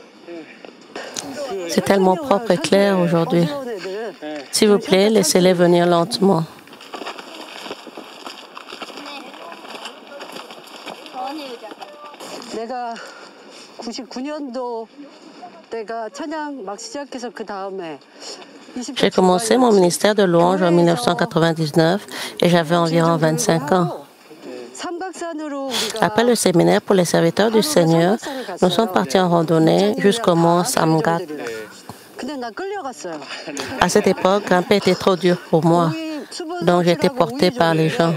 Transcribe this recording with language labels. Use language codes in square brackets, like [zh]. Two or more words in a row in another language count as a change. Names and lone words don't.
[fr] C'est tellement propre et clair aujourd'hui. S'il vous plaît, laissez-les venir lentement. [ko] 내가 99년도 내가 찬양 막 시작해서 그 다음에 [fr] J'ai commencé mon ministère de louange en 1999 et j'avais environ 25 ans. Après le séminaire pour les serviteurs du Seigneur, nous sommes partis en randonnée jusqu'au mont Samgat. À cette époque, grimper était trop dur pour moi, donc j'ai été portée par les gens.